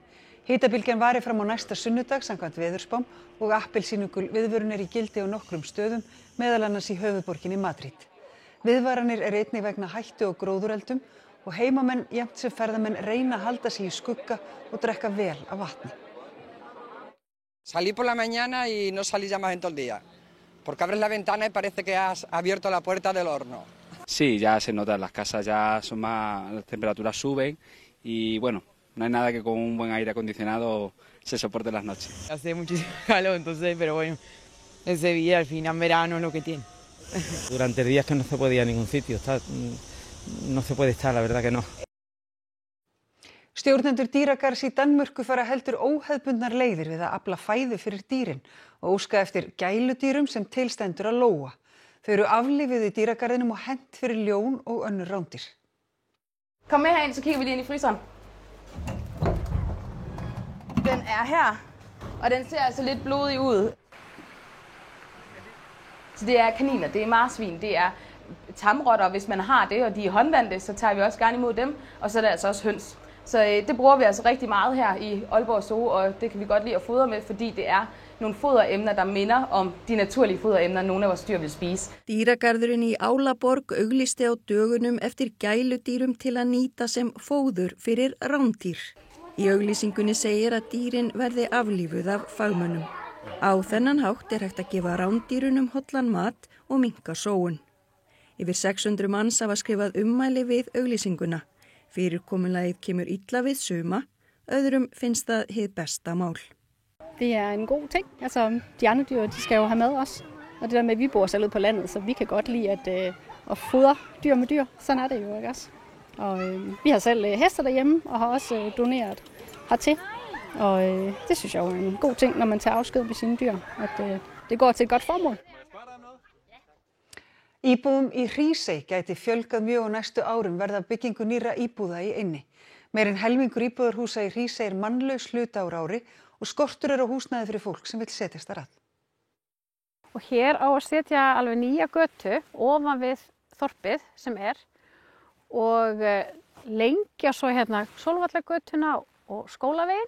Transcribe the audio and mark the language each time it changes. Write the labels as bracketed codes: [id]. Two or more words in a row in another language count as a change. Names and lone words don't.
[is] Hitabylgjan vari fram á næsta sunnudag samkvæmt veðurspám og appelsínugul viðvörun er í gildi á nokkrum stöðum, meðal annars í höfuðborginni Madrid. Viðvaranir er einnig vegna hættu og gróðureldum og heimamenn jafnt sem ferðamenn reyna að halda sig í skugga og drekka vel af vatni. [es] Salí por la mañana y no salí ya más en todo el día, porque abres la ventana y parece que has abierto la puerta del horno. Sí, ya se nota, las casas ya son más, las temperaturas suben y bueno, no hay nada que con un buen aire acondicionado se soporte las noches. Hace muchísimo calor, entonces, pero bueno, en Sevilla al final verano es lo que tiene. Durante el día es que no se puede ir a ningún sitio, no se puede estar, la verdad que no. [is] Stjórnendur dýragarðs í Danmörku fara heldur óhefðbundnar leiðir við að afla fæðu fyrir dýrin og óska eftir gæludýrum sem til stendur að lóga. Þau eru aflífuð í dýragarðinum og hent fyrir ljón og önnur rándýr. [da] Kom med herind, så kigger vi lige ind i fryseren. Den er her, og den ser altså lidt blodig ud. Så det er kaniner, det er marsvin, det er tamrotter, hvis man har det, og de er håndvandte, så tager vi også gerne imod dem, og så er det altså også høns. Så det bruger vi altså rigtig meget her i Aalborg Zoo, og det kan vi godt lide at fodre med, fordi det er nogle foderemner, der minder om de naturlige foderemner, nogle af vores dyr vil spise. [is] Dýragarðurinn í Álaborg auglisti á dögunum eftir gæludýrum til að nýta sem fóður fyrir rándýr. Í auglýsingunni segir að dýrin verði aflífuð af fagmönnum. Á þennan hátt er hægt að gefa rándýrunum hollan mat og minnka sóun. Yfir 600 manns hafa skrifað ummæli við auglýsinguna. Fyrirkomulagið kemur illa við suma, öðrum finnst það hið besta mál. [da] Det er en god ting. Altså, de andre dyr, de skal jo have mad også. Og det der med, at vi bor selv ude på landet, så vi kan godt lide at fodre dyr med dyr. Sådan er det jo, ikke også? Og vi har selv hester derhjemme og har også doneret hertil. Og det synes jeg jo er en god ting, når man tager afsked med sine dyr, at det går til et godt formål. [is] Íbúum í Hrísey gæti fjölgað mjög á næstu árum verða byggingu nýrra íbúða í eynni. Meir en helmingur íbúðarhúsa í Hrísey mannlaus hluta úr ári og skortur á húsnæði fyrir fólk sem vill setjast þar að. Og hér á að setja alveg nýja götu ofan við þorpið sem og lengja svo hérna Sólvallagötuna og Skólaveginn.